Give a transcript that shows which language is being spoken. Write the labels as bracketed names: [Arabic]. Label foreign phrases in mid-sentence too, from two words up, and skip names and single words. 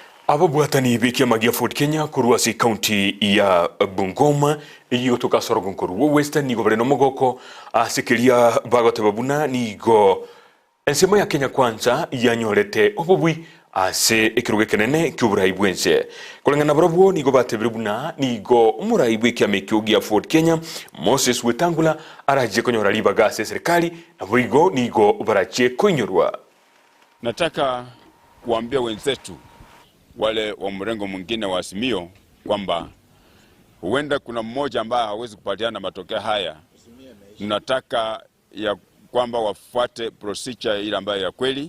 [Gusii] Ababwatani bikia magia Ford Kenya kuruasi county ya Bungoma iyo tukasoro gonkuru Western nigo bareno mogoko asikiria bagote babuna nigo ensema ya Kenya Kwanza yanyorete obubwi ase ekiruge kenene ky'uburayi bwense kulengana barabwo nigo batebiribuna nigo umurayi bw'ekya mekyugi ya Ford Kenya Moses Wetangula araje konyora libagase serikali na burigo nigo barache konyorwa. [Swahili] Nataka kuambia wenzetu wale wa mrengo mwingine wa Azimio kwamba huenda kuna mmoja ambaye hawezi kupatiana matokeo haya. Tunataka ya kwamba wafuate procedure ile ambayo ya kweli.